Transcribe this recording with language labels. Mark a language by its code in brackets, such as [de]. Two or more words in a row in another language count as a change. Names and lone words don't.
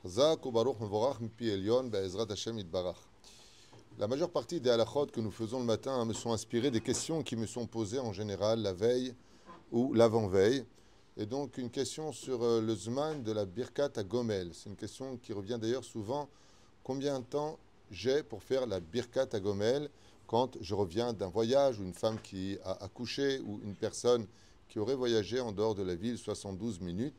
[he] חזק וברוך מבורך מפי עליון בעזרת השם יתברך. [fr] La majeure partie des halachot que nous faisons le matin me sont inspirées des questions qui me sont posées en général la veille ou l'avant-veille. Et donc une question sur le Zman de la Birkat à Gomel. C'est une question qui revient d'ailleurs souvent. Combien de temps j'ai pour faire la Birkat à Gomel quand je reviens d'un voyage ou une femme qui a accouché ou une personne qui aurait voyagé en dehors de la ville 72 minutes?